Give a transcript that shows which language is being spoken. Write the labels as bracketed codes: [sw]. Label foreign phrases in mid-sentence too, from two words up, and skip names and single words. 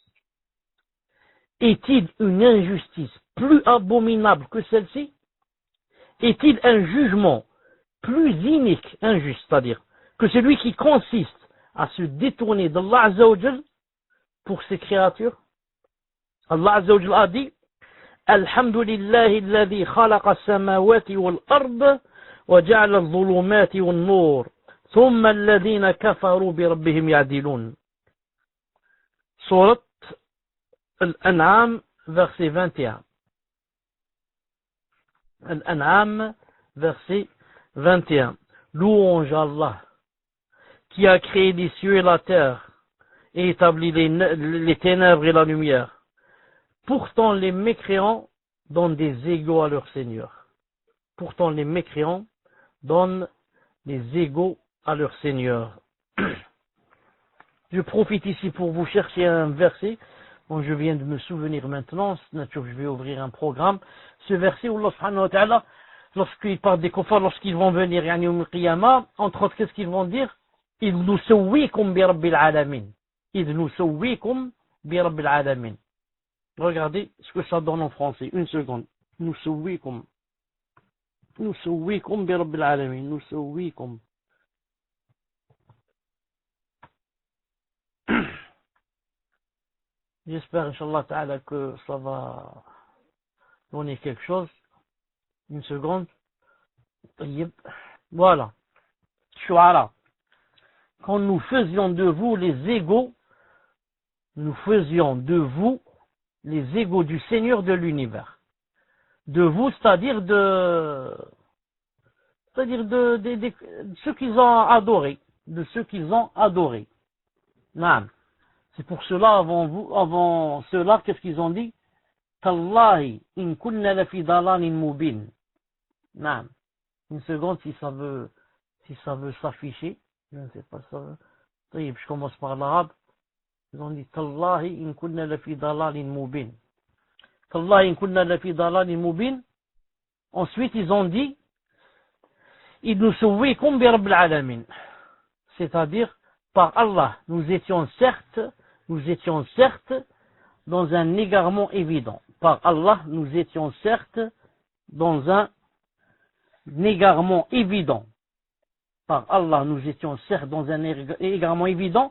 [fr] Est-il une injustice plus abominable que celle-ci? Est-il un jugement plus inique, injuste, c'est-à-dire, que celui qui consiste à se détourner d' [ar] الله عز وجل [fr] pour ses créatures? [ar] الله عز وجل [fr] a dit: [ar] الحمد لله الذي خلق السماوات والأرض وجعل الظلمات والنور ثم الذين كفروا بربهم يعدلون. [fr] Surat Al-An'am, verset 21. Al-An'am, verset 21. Louange à Allah, qui a créé les cieux et la terre, et établi les ténèbres et la lumière. Pourtant les mécréants donnent des égaux à leur Seigneur. Pourtant les mécréants donnent des égaux à leur Seigneur. Je profite ici pour vous chercher un verset dont je viens de me souvenir maintenant. C'est naturel, je vais ouvrir un programme. Ce verset où [ar] الله سبحانه وتعالى, [fr] lorsqu'il parle des kuffars, lorsqu'ils vont venir, yani au qiyamah, entre autres, qu'est-ce qu'ils vont dire? [ar] إِذْ نُسَوِّيكُمْ بِرَبِّ الْعَالَمِينَ. إِذْ نُسَوِّيكُمْ بِرَبِّ الْعَالَمِينَ. [fr] Regardez ce que ça donne en français. Une seconde. [ar] نُسَوِّيكُمْ بِرَبِّ الْعَالَمِينَ. نُسَوِّيكُمْ. [fr] J'espère, [ar] إن شاء الله تعالى, [fr] que ça va donner quelque chose. Une seconde. Voilà. Shu'ara. Quand nous faisions de vous les égaux, nous faisions de vous les égaux du Seigneur de l'univers. De vous, c'est-à-dire de ceux qu'ils ont adorés. De ceux qu'ils ont adorés. Naam. C'est pour cela, avant cela, qu'est-ce qu'ils ont dit? [ar] تالله إن كنا لفي ضلال مبين. [fr] Naam. Une seconde, si ça veut s'afficher. Je ne sais pas si ça veut. Je commence par l'arabe. Ils ont dit [ar] تالله إن كنا لفي ضلال مبين. تالله إن كنا لفي ضلال مبين. [fr] Ensuite, ils ont dit [ar] إذ نسويكم برب العالمين. [fr] C'est-à-dire, par Allah, nous étions certes dans un égarement évident. Par Allah, nous étions certes dans un égarement évident. Par Allah, nous étions certes dans un égarement évident.